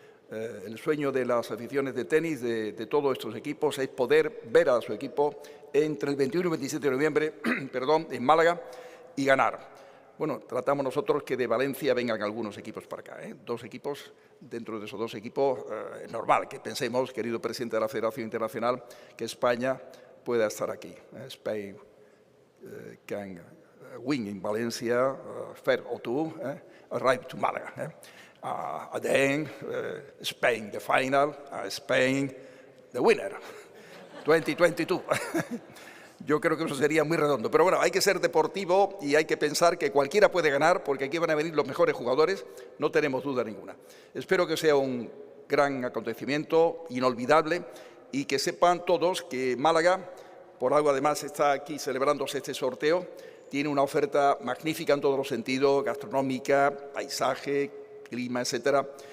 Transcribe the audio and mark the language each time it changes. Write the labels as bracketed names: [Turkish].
[Spanish] El sueño de las aficiones de tenis de todos estos equipos es poder ver a su equipo entre el 21 y 27 de noviembre en Málaga y ganar. Bueno, tratamos nosotros que de Valencia vengan algunos equipos para acá, 2 equipos, dentro de esos 2 equipos, es normal que pensemos, querido presidente de la Federación Internacional, que España pueda estar aquí. [English] Spain can win in Valencia, fair or two, arrive to Málaga. Then Spain, the final, Spain, the winner, 2022. [Spanish] Yo creo que eso sería muy redondo. Pero bueno, hay que ser deportivo y hay que pensar que cualquiera puede ganar porque aquí van a venir los mejores jugadores, no tenemos duda ninguna. Espero que sea un gran acontecimiento, inolvidable, y que sepan todos que Málaga, por algo además está aquí celebrándose este sorteo, tiene una oferta magnífica en todos los sentidos, gastronómica, paisaje, clima, etcétera.